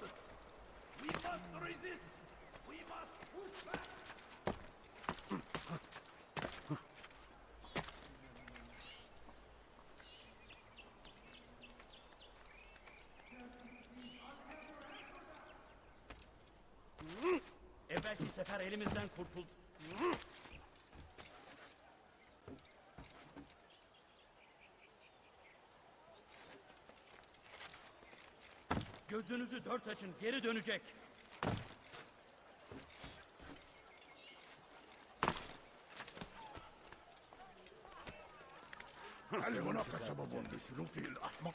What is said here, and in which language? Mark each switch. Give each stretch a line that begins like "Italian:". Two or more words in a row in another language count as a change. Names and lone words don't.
English: We must resist. We must push back.
Turkish: Evvelki sefer elimizden kurtuldu. Gözünüzü dört açın, geri dönecek.
Arabic: هل هناك سبب لسلوكه الأحمق؟